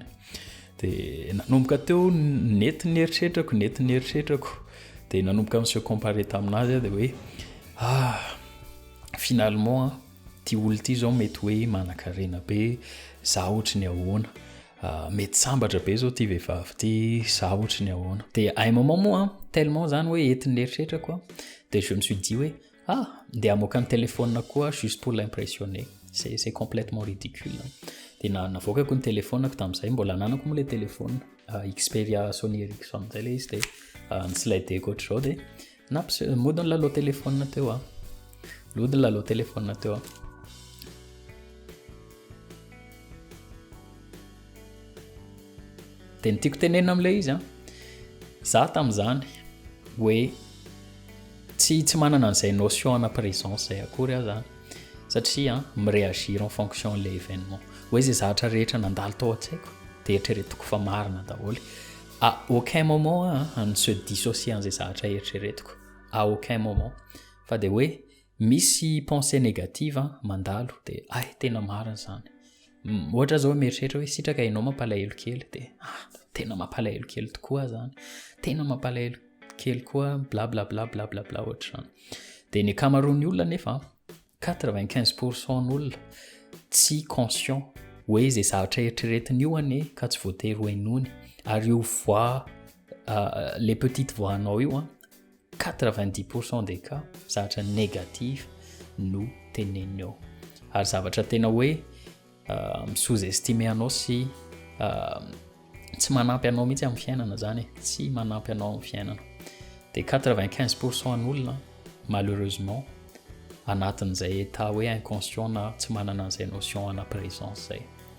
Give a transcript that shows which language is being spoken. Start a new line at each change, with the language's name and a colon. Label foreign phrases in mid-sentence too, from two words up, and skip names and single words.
Malagasy: Dia nanomboka teo nety ny eritreritrako dia nanomboka
French: se comparer
Malagasy: taminazy dia hoe finalement ty olona ty zao mety hoe manan-karena be, za ohatra ny ahoana, mety sambatra be zao ty vehivavy ty, za ohatra ny ahoana. Dia
French: à un moment
Malagasy: moa tellement zany hoe entin'ny eritreritrako dia
French: je me suis dit
Malagasy: hoe ndeha hamoaka ny telefona koa
French: juste pour l'impressionner, c'est complètement ridicule.
Malagasy: Dia navoakako ny telefonako tamin'izay, mbola ananako moa ilay telefona Xperia Sony Ericsson zay ilay izy, dia nisilaideko ohatr'izao dia mody ny lalao telefona teo lody ny lalao telefona teo dia ny tiako tenena amin'ilay izy za tamin'izany hoe tsy manana an'izay notion na présence zay akory zany, satria miréagir
French: en fonction de l'événement.
Malagasy: Hoe zay zavatra rehetra nandalo tao an-tsaiko dia eritreretiko fa marina daholo.
French: À aucun moment ne se dissocier
Malagasy: an'izay zavatra eritreretiko,
French: à aucun moment.
Malagasy: Fa dia hoe misy
French: pensée négative
Malagasy: mandalo dia tena marina zany. Ohatra zao mieritreritra hoe sitraka ianao mampalahelo kely dia tena mampalahelo kely tokoa zany, tena mampalahelo kely koa bla bla bla bla bla bla ohatr'izany. Dia ny ankamaroan'ny olona nefa 95% ny olona tsy conscient hoe zay zavatra eritreretiny io anie ka tsy voatery ho hainony, ary io
French: voix les petites voix
Malagasy: anao io 90%
French: des cas
Malagasy: zavatra négatif no teneniny, ary zavatra tena hoe sous-estimé anao sy tsy manampy anao mihitsy amin'ny fiainana zany, tsy manampy anao amin'ny fiainana. Dia 95% ny olona malheureusement anatin'izay état hoe inconscient na tsy manana an'izay notion na présence zay.